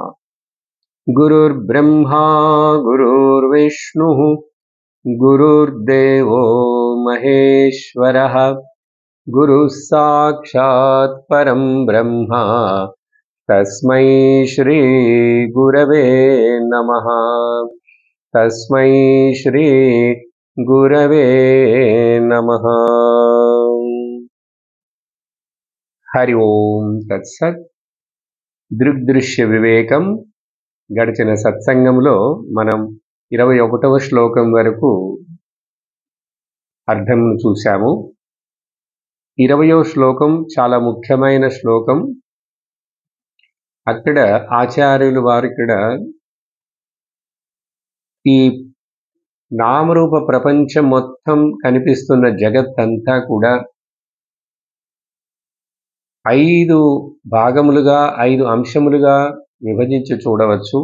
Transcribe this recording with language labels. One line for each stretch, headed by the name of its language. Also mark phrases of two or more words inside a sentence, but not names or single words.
Sanskrit: गुरुर्ब्रह्मा गुरुर्विष्णुः गुरुर्देवो महेश्वरः गुरुः साक्षात् परं ब्रह्म तस्मै श्री गुरवे नमः। तस्मै श्री गुरवे नमः। हरि ओम तत्सत्।
Telugu: దృగ్దృశ్య వివేకం గడిచిన సత్సంగంలో మనం 21వ శ్లోకం వరకు అర్థం చూశాము. 20వ శ్లోకం చాలా ముఖ్యమైన శ్లోకం. అక్కడ ఆచార్యులు వారు ఇక్కడ ఈ నామరూప ప్రపంచం మొత్తం కనిపిస్తున్న జగత్తంతా కూడా 5 భాగములుగా 5 అంశములుగా విభజించి చూడవచ్చు.